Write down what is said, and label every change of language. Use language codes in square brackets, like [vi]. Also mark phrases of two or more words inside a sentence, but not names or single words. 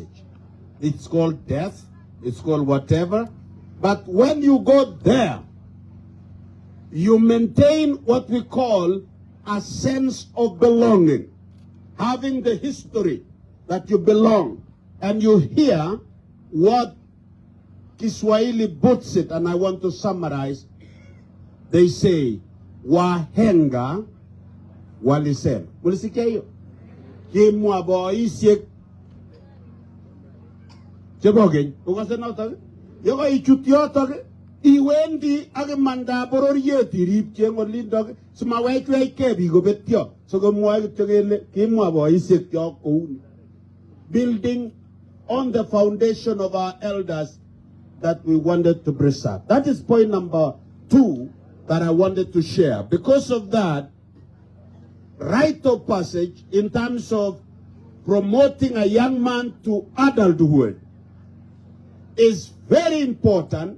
[en] It's called death, it's called whatever, but when you go there, you maintain what we call a sense of belonging, having the history that you belong, and you hear what Kiswahili puts it, and I want to summarize. They say, [sw] wahenga walisema. Mulisikia hiyo? [kln] Kimwa boisiek chebogen. Ukasema utaga? Yoko ichutiotoge. Iwendi age manda bororiet irip chengolindog. Sumawechwe kebi gobetyo. So komwa kitengele kimwa boisiek chok kouni. [en] Building on the foundation of our elders that we wanted to preserve. That is point number 2 that I wanted to share. Because of that, rite of passage in terms of promoting a young man to adulthood is very important.